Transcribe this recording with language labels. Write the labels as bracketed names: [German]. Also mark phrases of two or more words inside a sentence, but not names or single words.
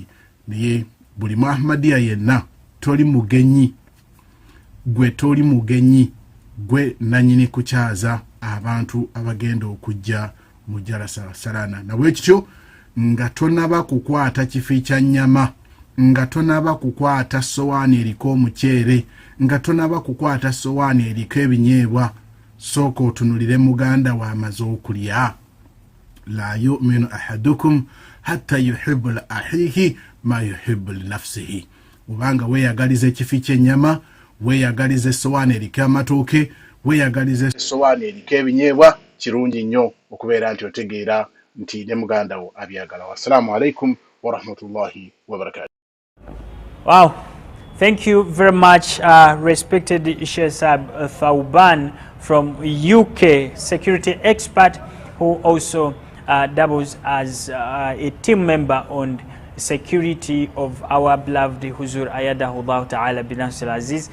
[Ganda] Naye buli mu Ahmadiyya yenna toli mugenyi, gwe toli mugenyi, gwe nanyini kukyaza abantu abagenda okujja mu Jalsa Salana. Na bwekityo nga tonaba kukwata kifi kya nnyama, nga tonaba kukwata sowaani eriko omuceere, nga tonaba kukwata sowaani eriko ebinyeebwa, sooka otunulire muganda w'amaze okulya. [Arabic] لا يؤمن أحدكم حتى يحب لأخيه ما يحب لنفسه. [Ganda] Obanga weeyagaliza ekifi ky'ennyama, weeyagaliza essowaani eriko amatooke, weeyagaliza essowaani eriko ebinyeebwa, kirungi nnyo okubeera nti otegeera nti ne muganda wo abyagala. [Arabic] والسلام عليكم ورحمة الله وبركاته. [English] Wow, thank you very much, respected Sheikh Thauban from UK, security expert who also doubles as a team member on security of our beloved Huzur Ayadahullah Ta'ala bin Nasir Aziz.